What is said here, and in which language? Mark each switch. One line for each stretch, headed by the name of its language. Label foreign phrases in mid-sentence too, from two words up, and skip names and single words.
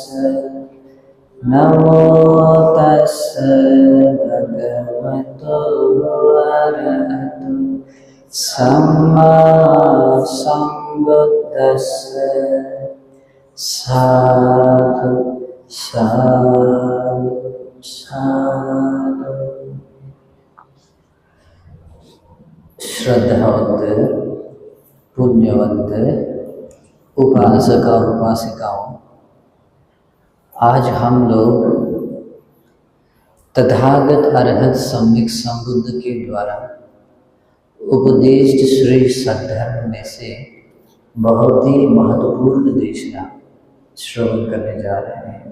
Pali: नमो तस्स भगवतो अरहतो सम्मा सम्बुद्दस्स। साधु साधु साधु।
Hindi: श्रद्धावंत पुण्यवंत उपासक और उपासिकाओं, आज हम लोग तथागत अरहत सम्यक संबुद्ध के द्वारा उपदेशित श्री सद्धर्म में से बहुत ही महत्वपूर्ण देशना श्रवण करने जा रहे हैं।